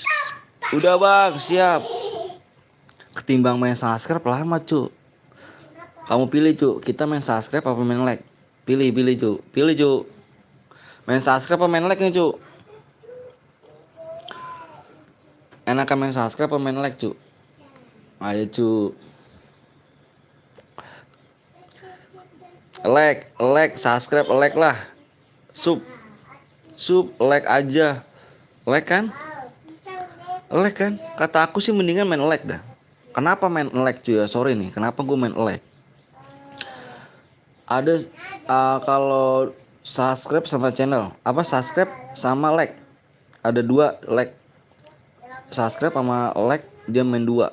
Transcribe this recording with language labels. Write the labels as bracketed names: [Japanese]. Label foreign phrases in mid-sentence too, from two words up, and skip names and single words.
[Indonesian] Udah bang, siap. Ketimbang main subscribe lama cu. Kamu pilih cu, kita main subscribe apa main like? Pilih cu. Pilih cu. Main subscribe apa main like nih cu? Enakan main subscribe apa main like cu? Ayo cu. [English] Like, subscribe, like [Indonesian] lah. Sub, like aja. Like kan? Like kan? Kata aku sih mendingan main like dah. Kenapa main like cuy ya? Sorry nih, kenapa gue main like? Ada kalau subscribe sama channel, apa subscribe sama like? Ada 2 like. Subscribe sama like dia main 2.